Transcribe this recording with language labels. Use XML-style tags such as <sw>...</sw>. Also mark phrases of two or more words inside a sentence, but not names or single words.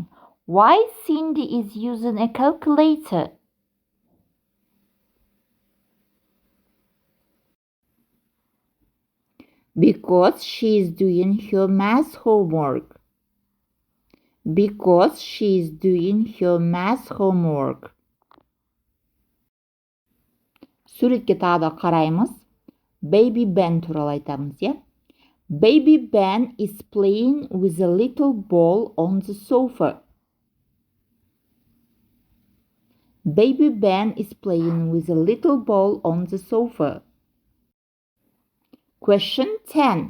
<en>Why Cindy is using a calculator? Because she is doing her math homework. Because she is doing her math homework.</en> <kk>Суретке тағы да қараймыз. Baby Ben туралы айтамыз, иә?</kk> <en>Baby Ben is playing with a little ball on the sofa. Baby Ben is playing with a little ball on the sofa. Question 10.</en>